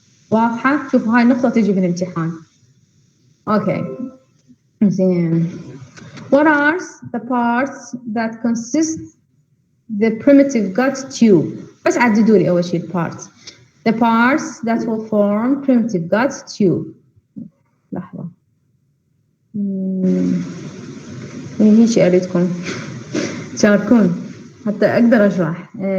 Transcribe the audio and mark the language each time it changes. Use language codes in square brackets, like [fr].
[ar] واضحة؟ شوفوا هاي النقطة تجي في الامتحان. Okay. زين. [en] What are the parts that consist the primitive gut tube? [ar] بس عددوا لي أول شيء parts. [en] The parts that will form primitive gut tube. [ar] لحظة. هيك أريدكم تشاركون حتى أقدر أشرح.